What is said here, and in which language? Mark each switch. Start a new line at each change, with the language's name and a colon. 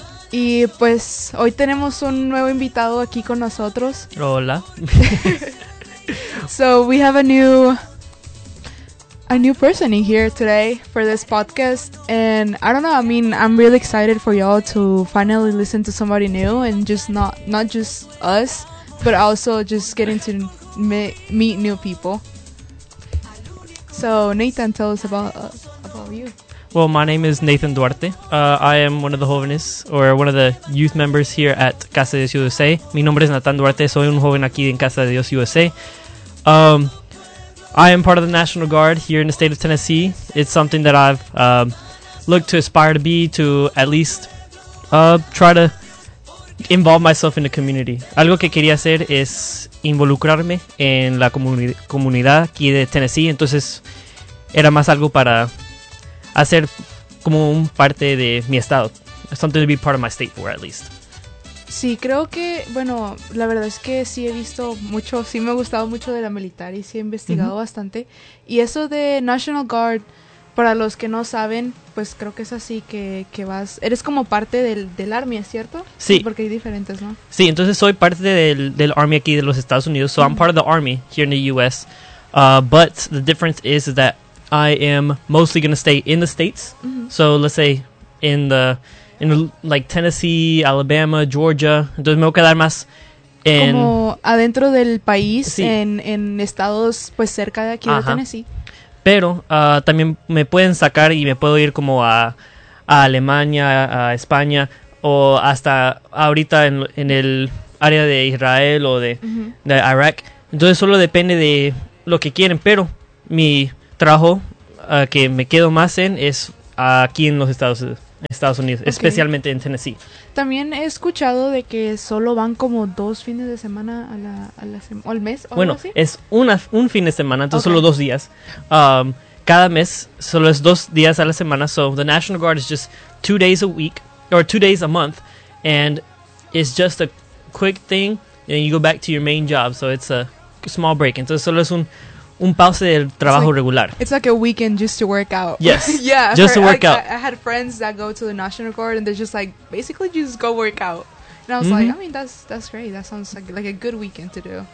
Spanish: Y pues hoy tenemos un nuevo invitado aquí con nosotros. Hola.
English: So we have a new person in here today for this podcast, and I don't know, I mean, I'm really excited for y'all to finally listen to somebody new and just not just us, but also just getting to meet new people. So Nathan, tell us about you. Well, my name is Nathan Duarte. I am one of the jóvenes, or one of the youth members here at Casa de Dios USA.
Spanish: Mi nombre es Nathan Duarte. Soy un joven aquí en Casa de Dios USA.
English: I am part of the National Guard here in the state of Tennessee. It's something that I've looked to aspire to be, to at least try to involve myself in the community.
Spanish: Algo que quería hacer es involucrarme en la comunidad aquí de Tennessee. Entonces, era más algo para hacer como un parte de mi estado.
English: Something to be part of my state for, at least.
Spanish: Sí, creo que, bueno, la verdad es que sí he visto mucho, sí me ha gustado mucho de la militar y sí he investigado bastante. Y eso de National Guard, para los que no saben, pues creo que es así que vas, eres como parte del Army, ¿cierto? Sí. Porque hay diferentes, ¿no? Sí, entonces soy parte del Army aquí de los Estados Unidos.
English: So I'm part of the Army here in the U.S. But the difference is that I am mostly going to stay in the States. Mm-hmm. So let's say in Tennessee, Alabama, Georgia.
Spanish: Entonces me voy a quedar más en... como adentro del país, sí. en estados pues cerca de aquí. Ajá. De Tennessee. Pero también me pueden sacar y me puedo ir como a Alemania, a España, o hasta ahorita en el área de Israel o de Iraq. Entonces solo depende de lo que quieren, pero mi trabajo que me quedo más en es aquí en los Estados Unidos, okay. Especialmente en Tennessee. También he escuchado de que solo van como dos fines de semana al mes. ¿O bueno, algo así? Es un fin de semana, entonces okay. Solo dos días. Cada mes solo es dos días a la semana.
English: So the National Guard is just 2 days a week or 2 days a month, and it's just a quick thing, and you go back to your main job. So it's a small break.
Spanish: Entonces solo es un pause del trabajo regular.
English: It's like a weekend just to work out. Yes. Yeah. Just to work out. I had friends that go to the National Guard and they're just like, basically just go work out. And I was like, I mean, that's great. That sounds like a good weekend to do.